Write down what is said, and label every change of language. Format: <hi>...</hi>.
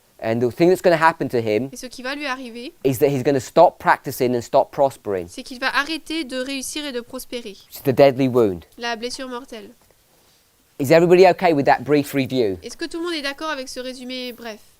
<en>And the thing that's going to happen to him</en> <fr>Et ce qui va lui arriver,</fr> <en>is that he's going to stop practicing and stop prospering.</en> <fr>c'est qu'il va arrêter de réussir et de prospérer.</fr> <en>It's the deadly wound.</en> <fr>La blessure mortelle.</fr> <en>Is everybody okay with that brief review?</en> <fr>Est-ce que tout le monde est d'accord avec ce résumé bref?</fr>